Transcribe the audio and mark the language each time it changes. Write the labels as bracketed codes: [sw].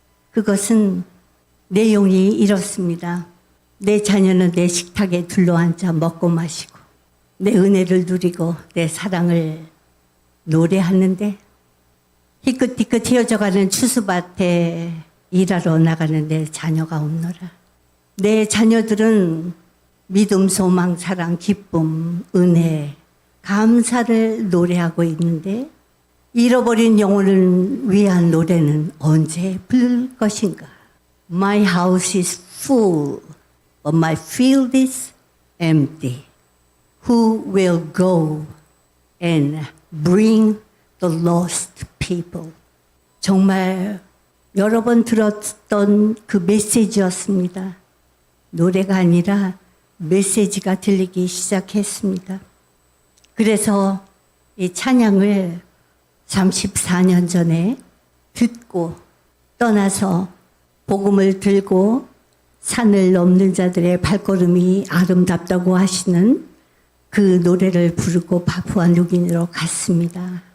[ko] 그것은 내용이 이렇습니다. 내 자녀는 내 식탁에 둘러앉아 먹고 마시고 내 은혜를 누리고 내 사랑을 노래하는데, 희끗희끗 휘어져가는 추수밭에 일하러 나가는 내 자녀가 없노라. 내 자녀들은 믿음, 소망, 사랑, 기쁨, 은혜, 감사를 노래하고 있는데, 잃어버린 영혼을 위한 노래는 언제 부를 것인가? [en] My house is full, but my field is empty. Who will go and bring the lost people? [ko] 정말 여러 번 들었던 그 메시지였습니다. 노래가 아니라 메시지가 들리기 시작했습니다. 그래서 이 찬양을 34년 전에 듣고 떠나서 복음을 들고 산을 넘는 자들의 발걸음이 아름답다고 하시는 그 노래를 부르고 파푸아뉴기니로 갔습니다.